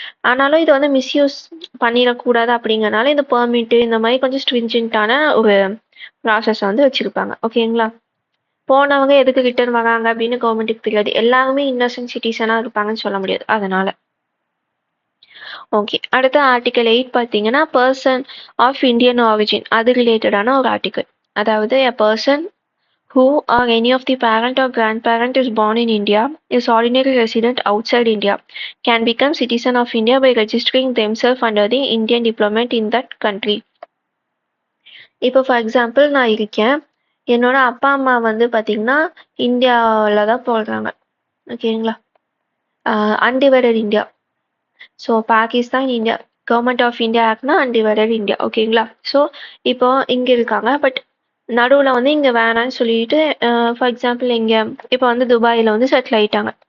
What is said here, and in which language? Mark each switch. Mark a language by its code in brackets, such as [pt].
[ta] ஆனாலும் இதை வந்து மிஸ்யூஸ் பண்ணிடக்கூடாது அப்படிங்கிறனால இந்த பெர்மிட்டு இந்த மாதிரி கொஞ்சம் ஸ்ட்ரிஞ்சன்ட்டான ஒரு ப்ராசஸ் வந்து வச்சிருப்பாங்க. ஓகேங்களா? போனவங்க எதுக்கு ரிட்டர்ன் வராங்க அப்படின்னு கவர்மெண்ட்டுக்கு தெரியாது. எல்லாருமே இன்னசென்ட் சிட்டிசனாக இருப்பாங்கன்னு சொல்ல முடியாது. அதனால ஓகே. அடுத்த ஆர்டிகல் 8 பார்த்தீங்கன்னா பர்சன் ஆஃப் இந்தியன் ஆரிஜின், அது ரிலேட்டடான ஒரு ஆர்டிகல். [en] அதாவது a person who or any of the parent or grandparent is born in India, is ordinary resident outside India, can become citizen of India by registering themselves under the Indian diplomat in that country. [ta] இப்போ for example நான் இருக்கேன், என்னோட அப்பா அம்மா வந்து பார்த்தீங்கன்னா இந்தியாவில் தான் போடுறாங்க. ஓகேங்களா? Undivided India. So Pakistan India government of India ஆக்ட்னா undivided India. ஓகேங்களா? ஸோ இப்போ இங்கே இருக்காங்க, பட் நடுவில் வந்து இங்கே வேணான்னு சொல்லிட்டு ஃபார் எக்ஸாம்பிள் இங்கே இப்போ வந்து துபாயில் வந்து செட்டில் ஆகிட்டாங்க.